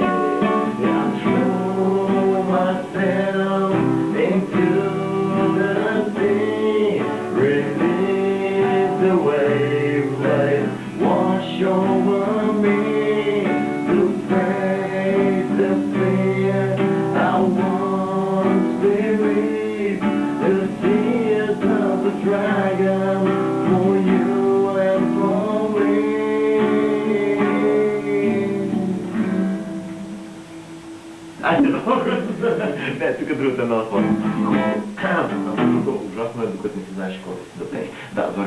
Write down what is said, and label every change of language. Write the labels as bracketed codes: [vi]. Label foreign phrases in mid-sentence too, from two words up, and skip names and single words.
[en] I threw myself into the sea, release the wave, let it wash over me, to face the fear I once believed, the tears of the dragon, for you and for me. [bg] Не, тук другата е много сложна. Ужасно е, докато не си знаеш какво да си да пее. Да,